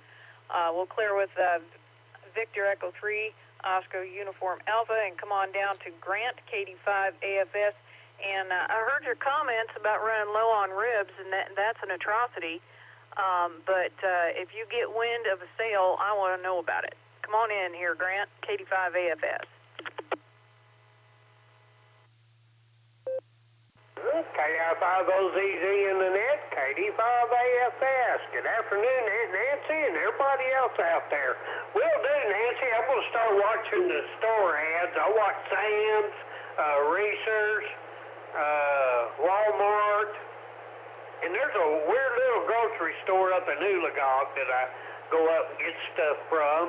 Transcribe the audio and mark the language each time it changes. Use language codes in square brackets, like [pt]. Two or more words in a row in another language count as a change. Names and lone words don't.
[en] We'll clear with Victor Echo 3, Oscar Uniform Alpha, and come on down to Grant, KD5 AFS. And I heard your comments about running low on ribs, and that's an atrocity. But if you get wind of a sale, I want to know about it. Come on in here, Grant, KD5 AFS. KI5OZZ in the net, KD5 AFS. Good afternoon, Aunt Nancy and everybody else out there. Will do, Nancy. I'm going to start watching the store ads. I watch Sam's, Reese's, Walmart, and there's a weird little grocery store up in Netlogger that I go up and get stuff from.